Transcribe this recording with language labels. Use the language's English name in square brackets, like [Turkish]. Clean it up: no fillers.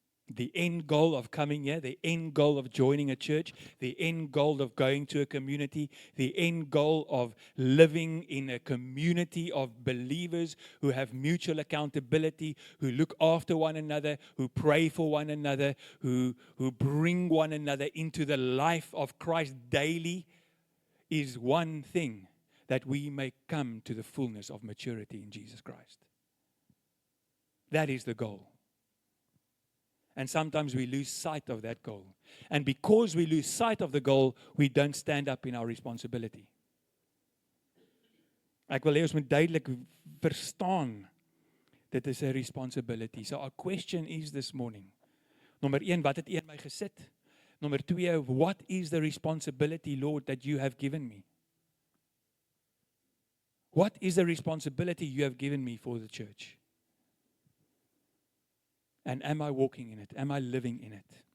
[English] The end goal of coming here, the end goal of joining a church, the end goal of going to a community, the end goal of living in a community of believers who have mutual accountability, who look after one another, who pray for one another, who bring one another into the life of Christ daily, is one thing, that we may come to the fullness of maturity in Jesus Christ. That is the goal. And sometimes we lose sight of that goal. And because we lose sight of the goal, we don't stand up in our responsibility. [Afrikaans] Ek wil hê ons moet duidelik verstaan, dit is 'n responsibility. [English] So our question is this morning, [Afrikaans] nommer 1, wat het U in my gesit? [English] Nommer 2, what is the responsibility, Lord, that you have given me? What is the responsibility you have given me for the church? And am I walking in it? Am I living in it?